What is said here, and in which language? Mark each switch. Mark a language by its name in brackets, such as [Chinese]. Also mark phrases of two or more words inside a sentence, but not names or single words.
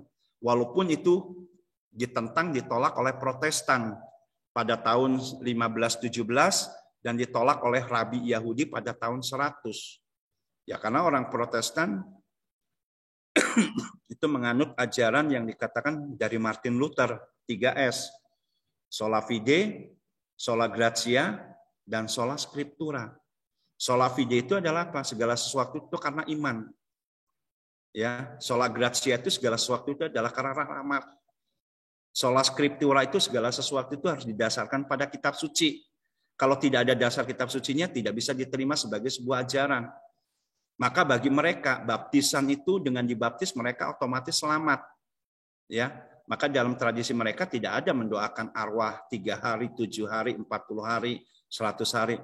[Indonesian] Walaupun itu ditentang, ditolak oleh Protestan pada tahun 1517 dan ditolak oleh Rabi Yahudi pada tahun 100. Ya, karena orang Protestan itu menganut ajaran yang dikatakan dari Martin Luther, 3S. [Latin] Sola fide, sola gratia, dan sola scriptura. Sola fide [Indonesian] itu adalah apa? Segala sesuatu itu karena iman. Ya, [Latin] sola gratia [Indonesian] itu segala sesuatu itu adalah karena rahmat. [Latin] Sola scriptura [Indonesian] itu segala sesuatu itu harus didasarkan pada kitab suci. Kalau tidak ada dasar kitab sucinya tidak bisa diterima sebagai sebuah ajaran. Maka bagi mereka baptisan itu dengan dibaptis mereka otomatis selamat. Ya, maka dalam tradisi mereka tidak ada mendoakan arwah 3 hari, 7 hari, 40 hari, 100 hari.